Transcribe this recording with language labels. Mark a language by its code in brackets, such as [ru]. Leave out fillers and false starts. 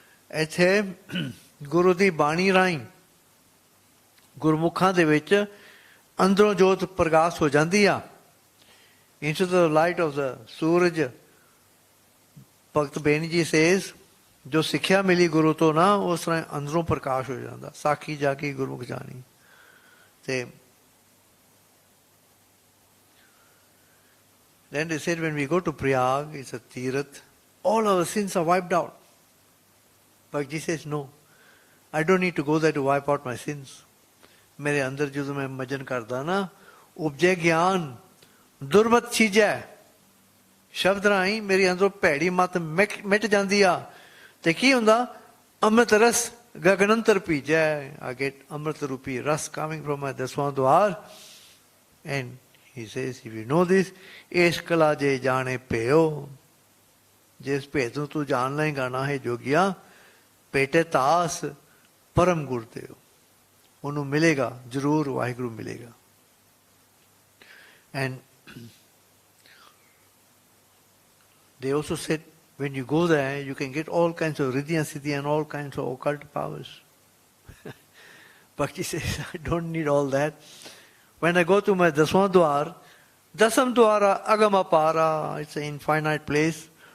[pa] ਇੱਥੇ ਗੁਰੂ ਦੀ ਬਾਣੀ ਰਾਹੀਂ ਗੁਰਮੁਖਾਂ ਦੇ ਵਿੱਚ ਅੰਦਰੋਂ ਜੋਤ ਪ੍ਰਕਾਸ਼ ਹੋ ਜਾਂਦੀ ਆ। [en] Into the light of the Suraj, Bhakt Beni ji says, [pa] ਜੋ ਸਿੱਖਿਆ ਮਿਲੀ ਗੁਰੂ ਤੋਂ ਨਾ, ਉਸ ਤਰ੍ਹਾਂ ਅੰਦਰੋਂ ਪ੍ਰਕਾਸ਼ ਹੋ ਜਾਂਦਾ। ਸਾਖੀ ਜਾ ਕੇ ਗੁਰਮੁਖ ਜਾਣੀ। [en] ਤੇ then they said, when we go to Prayag, it's a Tirath, all our sins are wiped out. But Ji says, no, I don't need to go there to wipe out my sins. [pa] ਮੇਰੇ ਅੰਦਰ ਜਦੋਂ ਮੈਂ ਮਜਨ ਕਰਦਾ ਨਾ, ਉਪਜੇ ਗਿਆਨ ਦੁਰਮਤ ਚੀਜ਼ੈ, ਸ਼ਬਦ ਰਾਹੀਂ ਮੇਰੀ ਅੰਦਰੋਂ ਭੈੜੀ ਮਤ ਮਿਟ ਜਾਂਦੀ ਆ। ਤੇ ਕੀ ਹੁੰਦਾ? ਅੰਮ੍ਰਿਤ ਰਸ ਗਗਨੰਤਰ ਭੀਜੈ। [en] I get [pa] ਅੰਮ੍ਰਿਤ ਰੂਪੀ ਰਸ [en] coming from my ਦਸਵਾਂ ਦੁਆਰ। And he says, if you know this, [pa] ਏਸ਼ ਕਲਾ ਜੇ ਜਾਣੇ ਭਿਓ, ਜਿਸ ਭੇਦ ਨੂੰ ਤੂੰ ਜਾਣ ਲਏਗਾ ਨਾ ਹੈ ਜੋਗੀਆ, ਪੇਟੇ ਤਾਸ ਪਰਮ ਗੁਰ ਦਿਓ, ਉਹਨੂੰ ਮਿਲੇਗਾ ਜ਼ਰੂਰ, ਵਾਹਿਗੁਰੂ ਮਿਲੇਗਾ। [en] And they also said, when you go there, you can get all kinds of riddhi and siddhi and all kinds of occult powers. Bhakti says, I don't need all that. When I go to my Dasam Dwar, Dasam Dwara Agama Para, it's an infinite place.